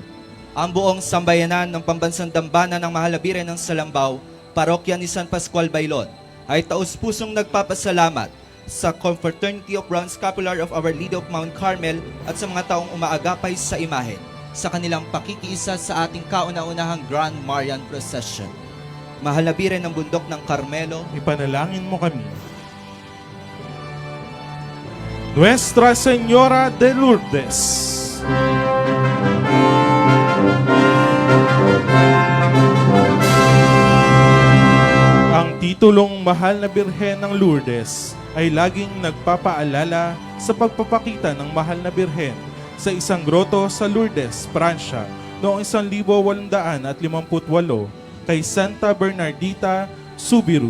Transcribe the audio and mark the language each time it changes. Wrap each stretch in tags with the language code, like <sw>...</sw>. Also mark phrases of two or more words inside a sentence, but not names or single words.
<tl>Ang buong sambayanan ng Pambansang Dambana ng Mahal na Birhen ng Salambao, Parokya ni San Pascual Bailon, ay taus-pusong nagpapasalamat sa Confraternity of Brown Scapular of Our Lady of Mount Carmel at sa mga taong umaagapay sa imahen sa kanilang pakikiisa sa ating kauna-unahang Grand Marian Procession. Mahal na Birhen ng Bundok ng Carmelo, Ipanalangin mo kami. Nuestra Señora de Lourdes, ang titulong Mahal na Birhen ng Lourdes ay laging nagpapaalala sa pagpapakita ng Mahal na Birhen sa isang groto sa Lourdes, Pransya noong 1858 kay Santa Bernardita Subiru.</tl>